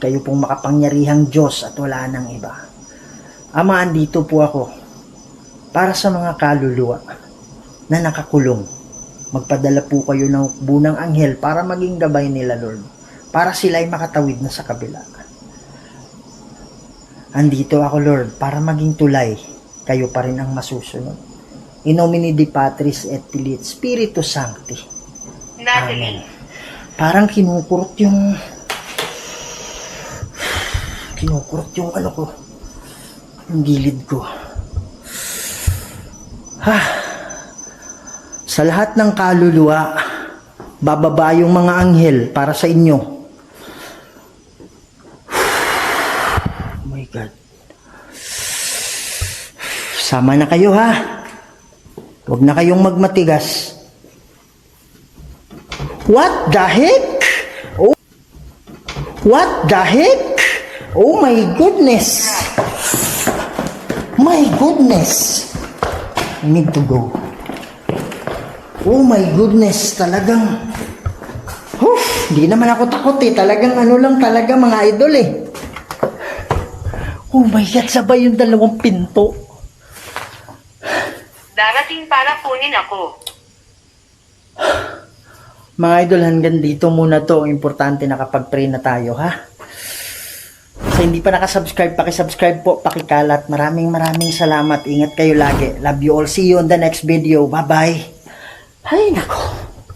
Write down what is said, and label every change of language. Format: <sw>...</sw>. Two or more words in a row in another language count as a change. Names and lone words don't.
<tl>Kayo pong makapangyarihang Diyos at wala nang iba. Ama, andito po ako para sa mga kaluluwa na nakakulong. Magpadala po kayo ng bunang anghel para maging gabay nila, Lord. Para sila ay makatawid na sa kabila. Andito ako, Lord, para maging tulay. Kayo pa rin ang masusunod.</tl> <la>In nomine Dei Patris et Filii et Spiritus Sancti.</la> <tl>Natalie. Parang kinukurot yung ano ko. Yung gilid ko. Sa lahat ng kaluluwa, bababa yung mga anghel para sa inyo.</tl> <en>Oh my God.</en> <tl>Sama na kayo, ha? Huwag na kayong magmatigas.</tl> <en>What the heck? Oh. What the heck? Oh my goodness. My goodness. I need to go. Oh my goodness,</en> <tl>talagang di naman ako takot eh. Talagang lang talaga mga idol eh.</tl> <en>Oh my God,</en> <tl>sabay yung dalawang pinto. Darating para kunin ako. Mga idol, hanggang dito muna to. Importante nakapag-pray na tayo, ha? Sa hindi pa nakasubscribe, pakisubscribe po, pakikalat. Maraming salamat. Ingat kayo lagi.</tl> <en>Love you all. See you on the next video. Bye-bye.</en> <tl>Ay, nako.</tl>